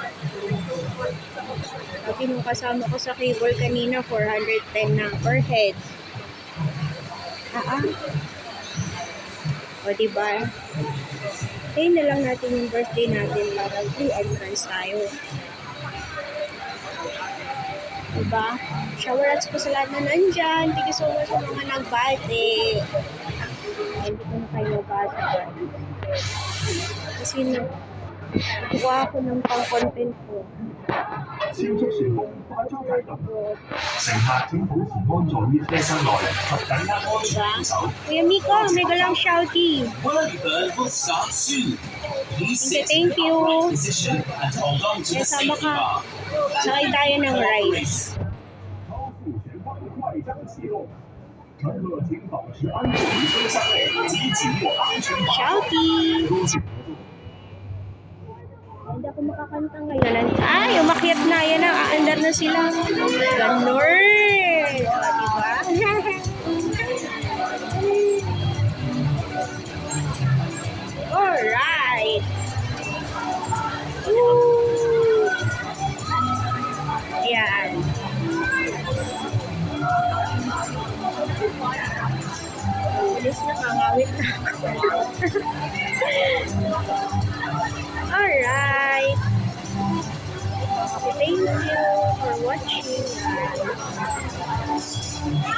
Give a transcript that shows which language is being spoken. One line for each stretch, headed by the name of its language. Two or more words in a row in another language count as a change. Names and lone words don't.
Filipino: Sabi nung kasama ko sa cable kanina, 410 na per head. O diba? Tayo na lang natin yung birthday natin para
English: free entrance
Filipino: tayo. Diba? Showerats po sa lahat na nandyan.
English: Thank you so much
Filipino: sa mga nagbate. Hindi ko na kayo nabasa. Kasi nagkuha ako ng pang-content ko.
Cantonese: 超速旋風快速啟動，乘客請保持安坐於車廂內及緊握安全扶手。
Filipino: Kuya Miko, mega lang shouty.
English: Whirlybird will start soon. Please sit Thank in the you. upright position and hold on to the
Filipino: Kasama
English: safety
Filipino: ka.
English: bar.
Filipino: Sakay tayo ng rides.
Cantonese: 超速旋風快將啟動，乘客請保持安坐於車廂內及緊握安全把手。 Shouty. 多謝合作。
Filipino: Hindi ako makakanta ngayon. Ay, umakyat na. Yan na, aandar na sila. Ganun. O, diba? Alright. Woo. Yan. Alis na, kangawit na ako.
English: Alright. Thank you for watching.